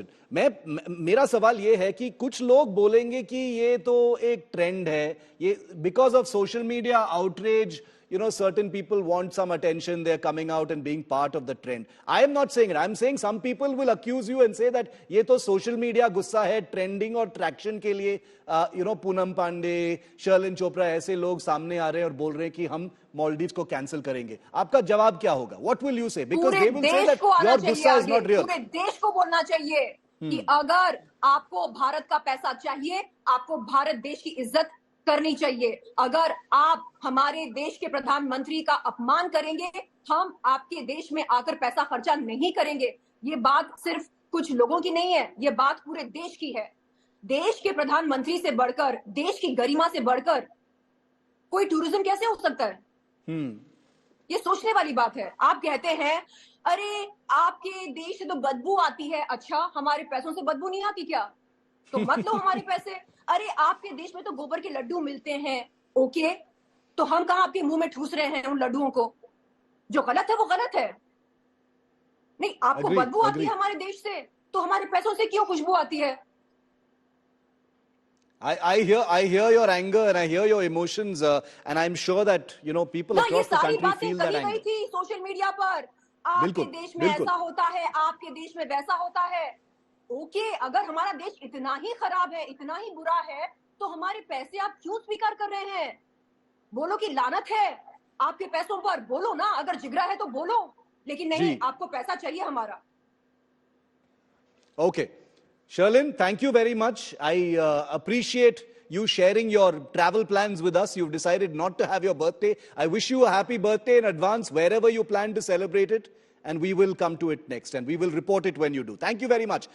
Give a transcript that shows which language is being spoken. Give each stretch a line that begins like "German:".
Hindi: मेरा सवाल ये है कि कुछ लोग बोलेंगे कि ये तो एक ट्रेंड है. ये
English: because of social media outrage, you know, certain people want some attention. They're coming out and being part of the trend. I am not saying it. I'm saying some people will accuse you and say that
Hindi: ये तो social media गुस्सा है, trending और traction के लिए, you know, Poonam Pandey, Sherlyn Chopra ऐसे लोग सामने आ रहे हैं और बोल रहे हैं कि हम Maldives को cancel करेंगे. आपका जवाब क्या होगा?
English: What will you say? Because they will say that your gussa is not real.
Hindi: पूरे देश को बोलना चाहिए कि अगर आपको भारत का पैसा चाहिए, आपको भारत देश की इज्जत करनी चाहिए. अगर आप हमारे देश के प्रधानमंत्री का अपमान करेंगे, हम आपके देश में आकर पैसा खर्चा नहीं करेंगे. ये बात सिर्फ कुछ लोगों की नहीं है, ये बात पूरे देश की है. देश के प्रधानमंत्री से बढ़कर, देश की गरिमा से बढ़कर कोई टूरिज्म कैसे हो सकता है? ये सोचने वाली बात है. आप कहते हैं अरे आपके देश से तो बदबू आती है. अच्छा, हमारे पैसों से बदबू नहीं आती क्या? तो मत लो हमारे पैसे. अरे आपके देश में तो गोबर के लड्डू मिलते हैं. ओके, तो हम कहां आपके मुंह में ठूस रहे हैं उन लड्डुओं को? जो गलत है वो गलत है. नहीं, आपको बदबू आती है हमारे देश से, तो हमारे पैसों से क्यों खुशबू आती है?
English: I hear your anger and I hear your emotions, and I'm sure that, you know, people across the country feel that anger.
Hindi: ये सारी बातें कही गई थी सोशल मीडिया पर. आपके देश में ऐसा होता है, आपके देश में वैसा होता है. ओके, अगर हमारा देश इतना ही खराब है, इतना ही बुरा है, तो हमारे पैसे आप क्यों स्वीकार कर रहे हैं? बोलो कि लानत है आपके पैसों पर. बोलो ना, अगर जिगरा है तो बोलो. लेकिन नहीं, आपको पैसा चाहिए हमारा.
English: Okay. Sherlyn, thank you very much. I appreciate you sharing your travel plans with us. You've decided not to have your birthday. I wish you a happy birthday in advance wherever you plan to celebrate it. And we will come to it next and we will report it when you do. Thank you very much.